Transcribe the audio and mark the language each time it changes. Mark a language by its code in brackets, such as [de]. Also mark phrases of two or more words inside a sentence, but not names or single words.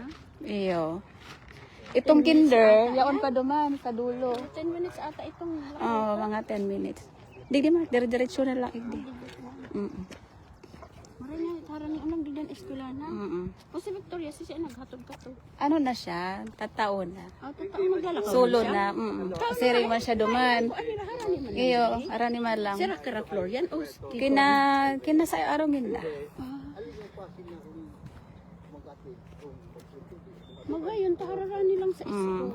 [bik] Iyo. Itong kinder, yaon pa duman, sa dulo. 10 minutes ata itong Mga 10 minutes. Di ma, dire-diretso na lang. Hindi. Maray na, harang ni unang didan eskwela na. O si Victoria, siya naghatod ka to. Ano na siya? Tatao na. Totoo maglalakaw. Solo na. Kasi rin man siya duman. Harang ni man. Iyo, arani man lang. Sira kara Florian o Kina sa arongin na. Magayon, tahararani lang sa school.